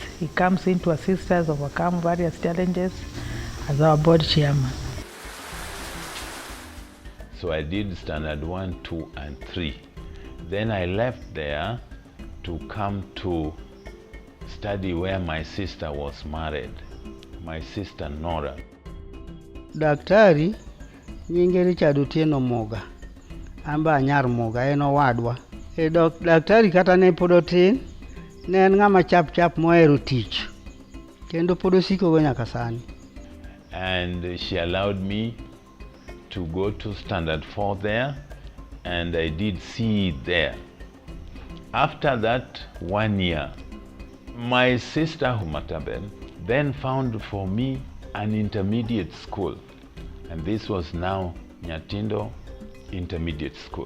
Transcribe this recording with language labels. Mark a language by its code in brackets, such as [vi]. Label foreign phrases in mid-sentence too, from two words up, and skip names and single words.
[en] He comes in to assist us overcome various challenges as our board chairman. So I did standard 1, 2, and 3. Then I left there to come to study where my sister was married, my sister Nora. [luo] Daktari nyinge Richard Otieno Muga, amba anyar Muga eno wadwa. Daktari kata ne podo tin, ne en ng'ama chap mohero tich, kendo podo siko go nyaka sani. [en] And she allowed me to go to standard 4 there, and I did C there. After that 1 year, my sister Humatabel then found for me an intermediate school, and this was now Nyatindo Intermediate School.